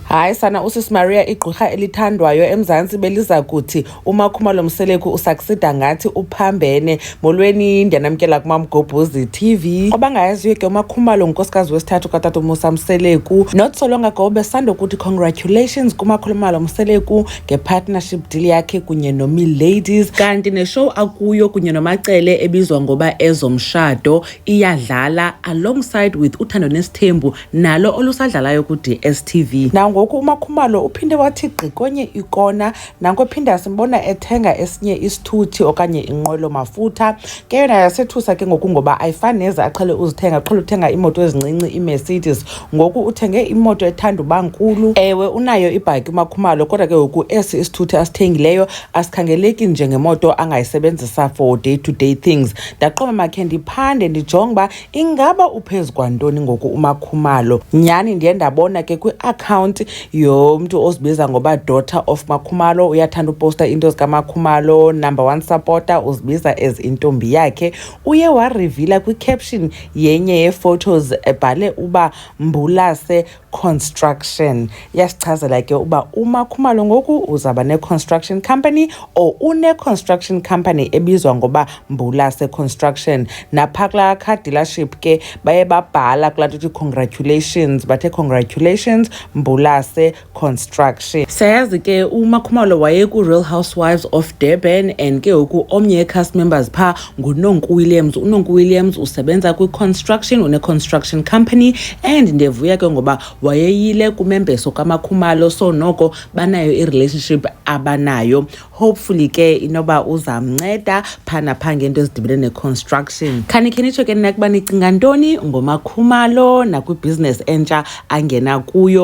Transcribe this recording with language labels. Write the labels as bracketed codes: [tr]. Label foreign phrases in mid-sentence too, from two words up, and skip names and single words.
[xh] Hayi sana usisi Maria igqirha elithandwayo eMzantsi beliza kuthi uMaKhumalo Mseleku usaksida ngathi uphambene. Molweni ndiyanamkela kuMamGobhozi TV. Abangayaziyo ke uMaKhumalo unkosikazi wesithathu katata Mseleku. [en] Not so long ago [xh] besando kuthi congratulations kuMaKhumalo Mseleku [en] ngepartnership deal [xh] yakhe kunye noMiladies. Kanti neshow akuyo kunye noMacele ebizwa ngoba Ezomshado iyadlala [en] alongside with [xh] Uthando nes'thembu nalo olusadlalayo ku-DSTV. Ngoku uMaKhumalo uphinde wathi gqi konye ikona nanko phinda simbona ethenga esinye isithuthi okanye inqwelo mafutha ke yona yasethusa ke ngoku ngoba ayifani neza aqhele uzithenga aqhele uthenga imoto ezincinci iMercedes. Ngoku uthenge imoto ethanda uba nkulu. Ewe unayo ibhayiki uMaKhumalo kodwa ke ngoku esi isithuthi asithengileyo asikhangeleki njengemoto angayisebenzisa [en] for day to day things. [xh] Ndaqoma makhe ndiphande ndijonga uba ingaba uphezu kwantoni ngoku uMaKhumalo. Nyani ndiye ndabona ke kwi-account yomntu ozibiza ngoba [en] daughter of [xh] MaKhumalo uyathanda uposta into zikaMaKhumalo, [en] #1 supporter [xh] uzibiza as intombi yakhe. Uye wareveala kwi-caption yenye ye-photos ebhale uba Mbulase Construction. Yasichazela ke uba uMaKhumalo ngoku uzaba [en] ne-construction company or [xh] une- [en] construction company [xh] ebizwa ngoba Mbulase Construction. Napha kulaa [en] car dealership [xh] ke baye babhala kulaa nto congratulations, bathe congratulations Mbulase Construction. Sayazi ke uMaKhumalo waye ku-Real Housewives of Durban and ke ngoku omnye [en] cast members [xh] pha nguNonku Williams. uNonku Williams usebenza kwi-construction, une-construction company and ndiyavuya ke ngoba wayeyile kumembeso kaMaKhumalo so noko banayo i-relationship abanayo. Hopefully ke inoba uzamnceda phana pha ngento ezidibene ne-construction. Khanikhe nitsho ke nina kuba nicinga ntoni ngoMaKhumalo nakwi-business entsha angena kuyo.